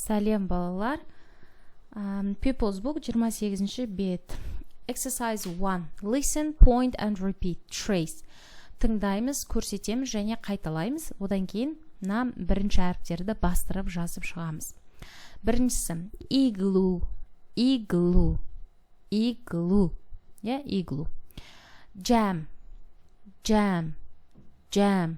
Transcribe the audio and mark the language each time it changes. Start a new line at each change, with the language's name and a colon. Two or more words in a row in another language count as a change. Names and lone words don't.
Kazakh: Сәлем балалар. People's Book 28-ші бет.
English: Exercise 1. Listen, point and repeat. Trace.
Kazakh: Тыңдаймыз, көрсетеміз және қайталаймыз. Одан кейін бірінші әріптерді бастырып жазып шығамыз. Біріншісі
English: igloo, igloo, igloo. Igloo. Jam, jam, jam.